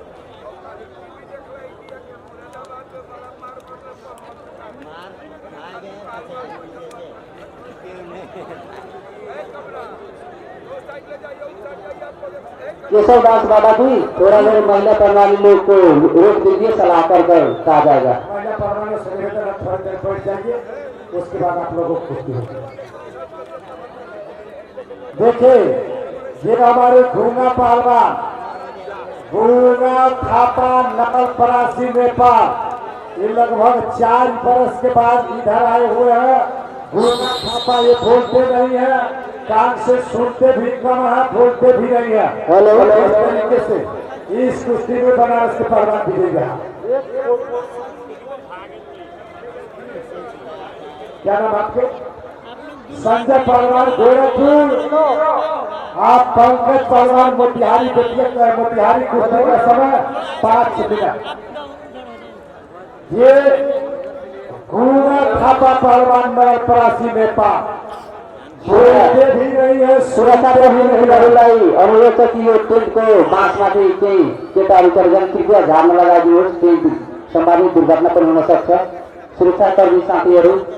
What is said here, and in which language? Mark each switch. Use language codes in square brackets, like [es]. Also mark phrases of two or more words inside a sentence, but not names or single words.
[hi] केशव दास बाबा जी, थोड़ा देर महिला पहलवान लोग को रोक दीजिए, सलाह कर कहा जाएगा। महिला पहलवान से निवेदन है, थोड़ी देर बैठ जाइए, उसके बाद आप लोगों को कुश्ती होगी। देखिए ये हमारे घूंगा पहलवान, घूंगा थापा नवलपरासी नेपाल, ये लगभग 4 बरस के बाद इधर आए हुए हैं। घूंगा थापा ये बोलते नहीं है, कान से सुनते भी कम है, बोलते भी नहीं है। इस तरीके से इस कुश्ती में बनारस के पहलवान जीतेगा। क्या नाम आपके? संजय पहलवान गोरखपुर। आप पंकज पहलवान मोतिहारी। मोतिहारी कुश्ती का समय 5 मिनट। ये घूंगा थापा पहलवान नवलपरासी नेपाल, बोलते भी नहीं है, [ne] सुरक्षा प्रहरी महिलाहरूलाई अनुरोध छ कि यो टेन्टको बाँसमाथि केही केटाहरू चढेर कृपया झार्न लगाइदिनुहोस्, केही सम्भावित दुर्घटना पनि हुन सक्छ। सुरक्षाकर्मी साथीहरू